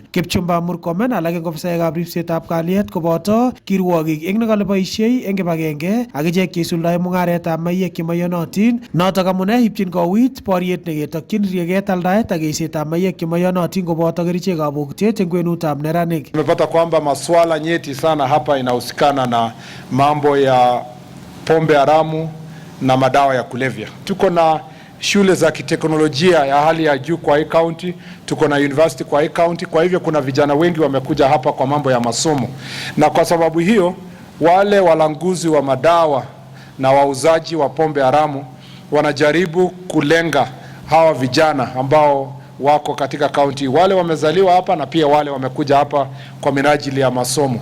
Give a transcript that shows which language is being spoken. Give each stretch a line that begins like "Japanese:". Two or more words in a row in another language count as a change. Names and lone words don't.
Kalenjin: Kipchumba Murkomen alak eng ofisaekab ripsetab kalyet koboto kirwokik eng nekale boisiei eng kibagenge ak ichek cheisuldae mung'aretab maiyek chemoyonotin. Notok amune ipchin kowit boriet neketokyin rieket, aldaet ak eisetab maiyek chemoyonotin koboto kerichekab bokitet eng kwenutab neranik.
Swahili: Tumepata kwamba masuala nyeti sana hapa inahusikana na mambo ya pombe haramu na madawa ya kulevya. Tuko na shule za kiteknolojia ya hali ya juu kwa hii county, tuko na university kwa hii county. Kwa hivyo kuna vijana wengi wamekuja hapa kwa mambo ya masomo, na kwa sababu hiyo wale walanguzi wa madawa na wauzaji wa pombe haramu wanajaribu kulenga hawa vijana ambao wako katika kaunti, wale wamezaliwa hapa na pia wale wamekuja hapa kwa minajili ya masomo.